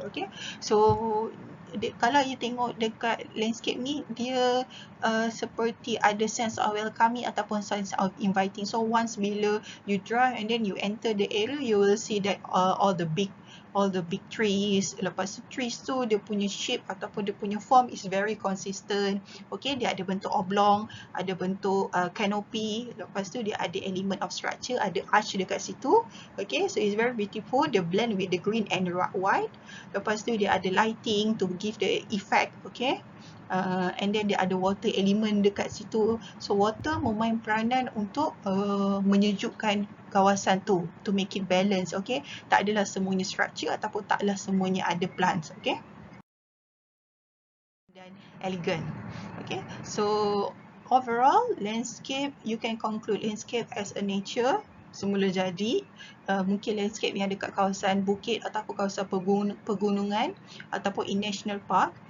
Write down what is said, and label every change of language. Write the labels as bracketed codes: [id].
[ms] Okay, so kalau you tengok dekat landscape ni, dia seperti ada [en] sense of welcoming [ms] ataupun [en] sense of inviting. So once [ms] bila [en] you drive and then you enter the area, you will see that all the big trees. [ms] Lepas tu trees tu dia punya shape ataupun dia punya form [en] is very consistent. [ms] Okay, dia ada bentuk oblong, ada bentuk canopy. Lepas tu dia ada [en] element of structure, [ms] ada arch dekat situ. [en] Okay, so it's very beautiful. [ms] Dia [en] blend with the green and white. [ms] Lepas tu dia ada [en] lighting to give the effect. Okay, and then [ms] dia ada [en] water element [ms] dekat situ. So water memain peranan untuk menyejukkan kawasan tu, [en] to make it balance. [ms] Okay, tak adalah semuanya structure ataupun taklah semuanya ada plants. Okay, dan elegant. [en] Okay, so overall landscape, you can conclude landscape as a nature [ms] semula jadi. Mungkin landscape yang dekat kawasan bukit ataupun kawasan pegunungan ataupun [en] in national park.